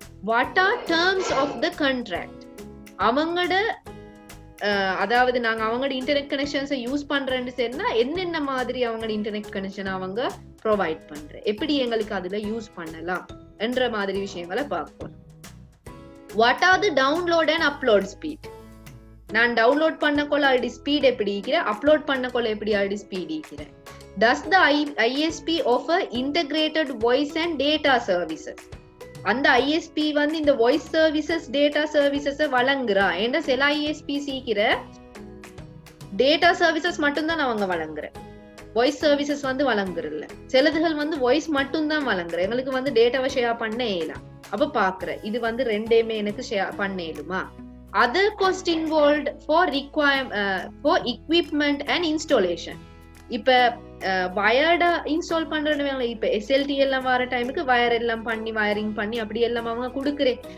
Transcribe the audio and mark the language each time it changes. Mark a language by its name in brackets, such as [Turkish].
[English] what are terms of the contract, [Tamil] அவங்களோட அதாவது நாங்க அவங்களோட இன்டர்நெட் கனெக்ஷன்ஸை யூஸ் பண்றேன்னு சொன்னா என்னென்ன மாதிரி அவங்களோட இன்டர்நெட் கனெக்ஷன் அவங்க ப்ரொவைட் பண்ற, எப்படி எங்களுக்கு அதுல யூஸ் பண்ணலாம் என்ற மாதிரி விஷயங்களை பார்ப்போம். [English] what are the download and upload speed, [Tamil] நான் டவுன்லோட் பண்ணக்கொள்ள ஆல்ரெடி ஸ்பீட் எப்படி இருக்கிறேன், அப்லோட் பண்ணக்கொள்ள எப்படி ஆல்ரெடி ஸ்பீட் இருக்கிறேன். [English] Does the ISP offer integrated voice and data services, [Tamil] அந்த ISP வந்து இந்த வாய்ஸ் சர்வீசஸ் டேட்டா சர்வீசஸ் வழங்குறா. ஏன்னா சில ISP சீக்கிர டேட்டா சர்வீசஸ் மட்டும்தான் அவங்க வழங்குற, வாய்ஸ் சர்வீசஸ் வந்து வழங்குறல. சிலதுகள் வந்து வாய்ஸ் மட்டும் தான் வழங்குற, எங்களுக்கு வந்து டேட்டாவை ஷேர் பண்ண இயலாம். அப்ப பாக்குற இது வந்து ரெண்டையுமே எனக்கு ஷேர் பண்ண இயலுமா. [English] Other cost involved for equipment and installation, [Tamil] இப்ப வயர்டா இன்ஸ்டால் பண்றேன்னு, இப்ப எஸ்எல்டி எல்லாம் வர டைமுக்கு வயர் எல்லாம் பண்ணி வயரிங் பண்ணி அப்படி எல்லாம் அவங்க கொடுக்குறேன்.